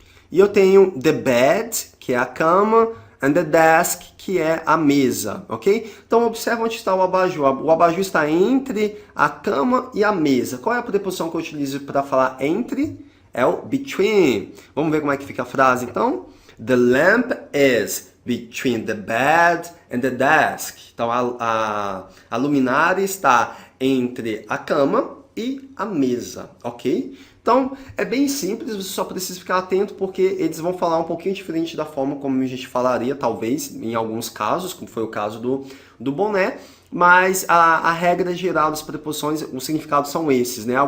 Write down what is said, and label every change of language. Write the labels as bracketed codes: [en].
[pt] E eu tenho [en] the bed, [pt] que é a cama, [en] and the desk, [pt] que é a mesa, ok? Então, observa onde está o abajur. O abajur está entre a cama e a mesa. Qual é a preposição que eu utilizo para falar entre? É o between. Vamos ver como é que fica a frase, então? [en] The lamp is between the bed and the desk. [pt] Então, a luminária está entre a cama e a mesa, ok? Então, é bem simples, você só precisa ficar atento porque eles vão falar um pouquinho diferente da forma como a gente falaria, talvez, em alguns casos, como foi o caso do boné, mas a regra geral das preposições, os significados são esses, né?